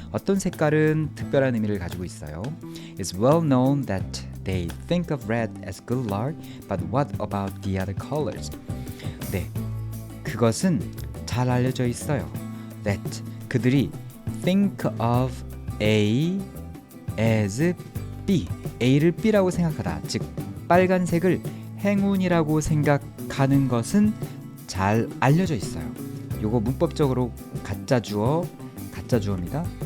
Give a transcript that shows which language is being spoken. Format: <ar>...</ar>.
<ko>어떤 색깔은 특별한 의미를 가지고 있어요.</ko> <en>It's well known that they think of red as good luck, but what about the other colors?</en> <ko>네, 그것은 잘 알려져 있어요.</ko> <en>That</en> <ko>그들이</ko> <en>think of A as B,</en> <ko>A를 B라고 생각하다. 즉, 빨간색을 행운이라고 생각하는 것은 잘 알려져 있어요. 요거 문법적으로 가짜 주어입니다.</ko>